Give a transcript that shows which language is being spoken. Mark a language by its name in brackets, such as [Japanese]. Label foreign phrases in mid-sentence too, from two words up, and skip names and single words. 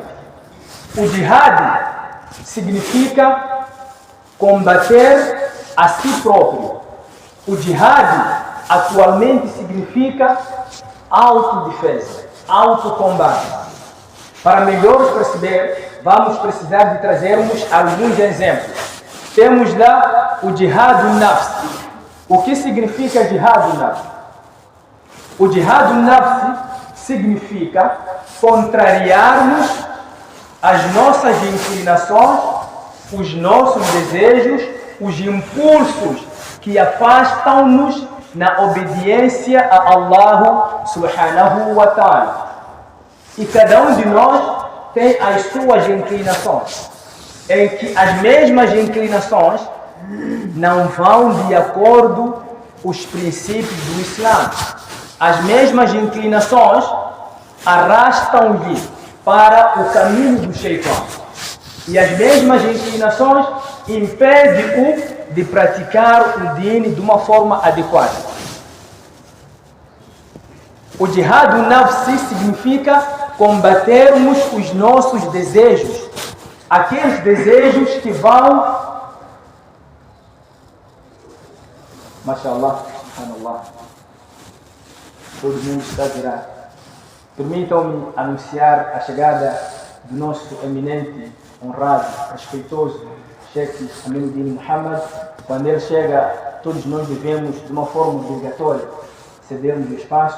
[Portuguese] O jihad significa combater a si próprio. O jihad atualmente significa autodefesa, autocombate. Para melhor perceber, vamos precisar de trazermos alguns exemplos. Temos lá o [Arabic] جهاد النفس. [Portuguese] O que significa [Arabic] جهاد النفس? [Portuguese] O [Arabic] جهاد النفس [Portuguese] significa contrariarmos as nossas inclinações, os nossos desejos, os impulsos que afastam-nos na obediência a [Arabic] الله سبحانه وتعالى. [Portuguese] E cada um de nós tem as suas inclinações, em que as mesmas inclinações não vão de acordo com os princípios do Islã. As mesmas inclinações arrastam-lhe para o caminho do Shaitã. E as mesmas inclinações impedem-o de praticar o deen de uma forma adequada. O [Arabic] جهاد نفسي [Portuguese] significa combatermos os nossos desejos, aqueles desejos que vão, [Arabic] ما شاء الله، سبحان الله, [Portuguese] todo mundo está virado. Permitam-me anunciar a chegada do nosso eminente, honrado, respeitoso Sheikh Aminuddin Muhammad. Quando ele chega, todos nós devemos, de uma forma obrigatória, cedermos o espaço.